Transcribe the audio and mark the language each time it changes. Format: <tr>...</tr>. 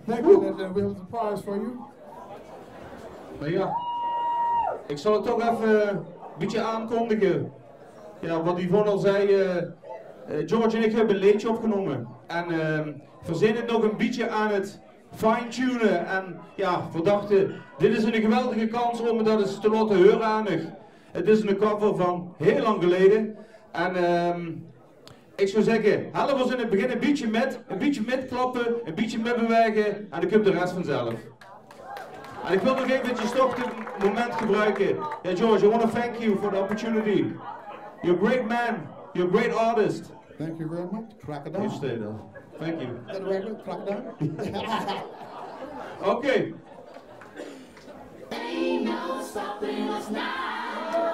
<en>Thank you, and we have a surprise for you.</en> <nl>Maar ja, ik zal het toch even een beetje aankondigen. Ja, wat Yvonne al zei, George en ik hebben een liedje opgenomen. En we zijn het nog een beetje aan het fine-tunen. En ja, we dachten, dit is een geweldige kans om dat eens te laten horen aan u. Het is een cover van heel lang geleden. En ik zou zeggen, helpen we ons in het begin een beetje met klappen, een beetje met bewegen en dan komt de rest vanzelf. En ik wil nog eventjes toch dit moment gebruiken.</nl> <en>Ja, George, I want to thank you for the opportunity. You're a great man, you're a great artist. Thank you very much. Crack it down. You stay there. Thank you. Is that the regular? Crack it down. Okay. Ain't no stopping us now.</en>